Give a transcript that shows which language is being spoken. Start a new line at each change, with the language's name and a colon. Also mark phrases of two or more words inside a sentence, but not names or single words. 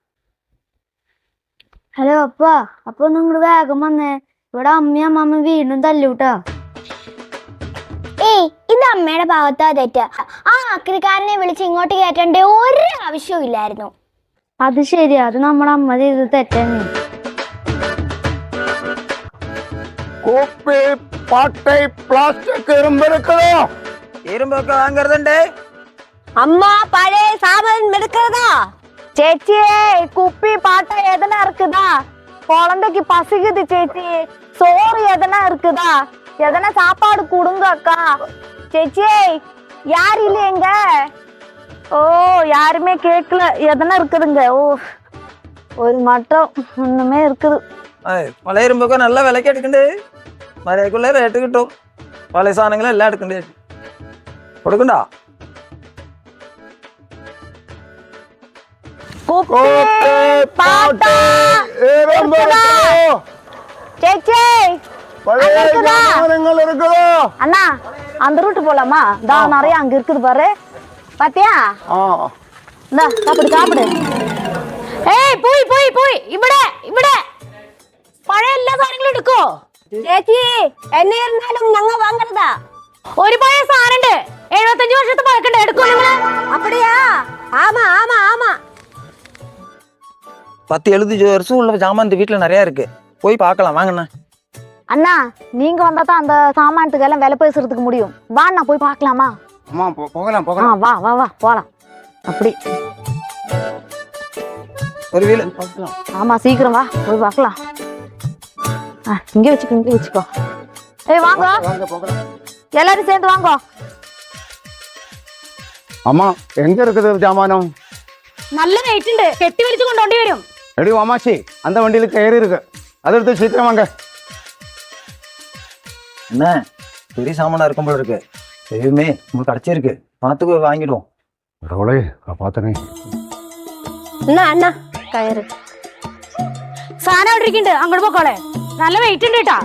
Malayalam: ഹലോ അപ്പ, അപ്പൊ നിങ്ങള് വേഗം വന്നേ. ഇവിടെ അമ്മയും അമ്മമ്മ വീണ്ടും തല്ലൂട്ടാ. ഏയ്, ഇത് അമ്മയുടെ ഭാഗത്താ തെറ്റ്. ആ ആക്രിക്കാരനെ വിളിച്ച് ഇങ്ങോട്ട് കയറ്റേണ്ട ഒരു ആവശ്യവും ഇല്ലായിരുന്നു. അത് ശരിയാ, അത് നമ്മുടെ അമ്മ ചെയ്തത് തെറ്റന്നെ.
Tamil: கோப்பை பாட்டை பிளாஸ்டிக் இரும்பு இருக்குதோ? இரும்புக்கு வாங்குறதுண்டு. அம்மா பழைய சாமான் எடுக்கிறதா?
Malayalam: ചേച്ചിയെ കുപ്പി പാട്ട
Tamil: எதனா இருக்குதா? குழந்தைக்கு பசிக்குது சேச்சி. சோறு எதனா இருக்குதா? எதனா சாப்பாடு கொடுங்க அக்கா. சேச்சியே யார் இல்லையங்க? ஓ யாருமே கேட்கல. எதனா இருக்குதுங்க? ஓ ஒரு மட்டம் ஒண்ணுமே இருக்குது.
Malayalam: പഴയ ഇരുമ്പൊക്കെ നല്ല വിലക്ക് എടുക്കണ്ടേ. മഴയ്ക്കുള്ള റേറ്റ് കിട്ടും. പഴയ സാധനങ്ങളെല്ലാം എടുക്കണ്ടേ. കൊടുക്കണ്ട?
Tamil: கோப்பை பாட்டை இரும்பு இருக்குதோ? சேச்சி பழைய சாமான்கள் இருக்குதோ? அண்ணா அந்த ரூட்டு போலாமா? தா நிறைய அங்க இருக்குது பாரு. பாத்தியா? இந்தா சாப்பிடு சாப்பிடு.
Malayalam: ഏയ് പോയി പോയി പോയി. ഇവിടെ ഇവിടെ പഴയ എല്ലാ സാധനങ്ങളും എടുക്കോ? ചേച്ചി എന്നെ ഇരുന്നാലും ഞങ്ങൾ വാങ്ങരുതാ. ഒരു പഴയ സാധനം ഉണ്ട്, 75 വർഷത്തെ പഴക്കണ്ട്. എടുക്കോ നിങ്ങള്?
Tamil: அப்படியா? ஆமா ஆமா ஆமா. 10-70 வருஷம் உள்ள சாமான் இந்த வீட்டுல நிறைய இருக்கு. போய் பார்க்கலாம் வாங்கண்ணா. அண்ணா நீங்க வந்தா தான் அந்த சாமானத்துக்கு எல்லாம் விலை பேசுறதுக்கு முடியும். வா அண்ணா போய் பார்க்கலாமா? அம்மா போகலாம் போகலாம். வா வா வா போலாம். அப்படி ஒரு வீல ஆமா சீக்கிரம் வா போய் பார்க்கலாம். இங்க வச்சுக்கோ இங்க வச்சுக்கோ. ஏய் வாங்க வாங்க போகலாம். எல்லாரும் சேர்ந்து வாங்க. அம்மா எங்க இருக்குது ஜாமானம்?
Malayalam: നല്ല വെയിറ്റ് ഉണ്ട്, കെട്ടി വലിച്ചു കൊണ്ടോണ്ടി വരും.
Tamil: எடி அம்மாச்சி, அந்த வண்டியில கயிறு இருக்கு, அதை எடுத்து சீக்கிரம் வாங்க. என்ன பெரிய சாமானா இருக்கும் போல இருக்கு. எதுவுமே உங்களுக்கு அடைச்சிருக்கு, பார்த்து வாங்கிடுவோம். கடவுளே காப்பாத்தனே.
Malayalam: എന്നാ അണ്ണാ കയറ്. സാധനം അവിടെ ഇരിക്കുന്നുണ്ട്, അങ്ങോട്ട് പോക്കോളെ. നല്ല വെയിറ്റ് ഉണ്ട് കേട്ടാ.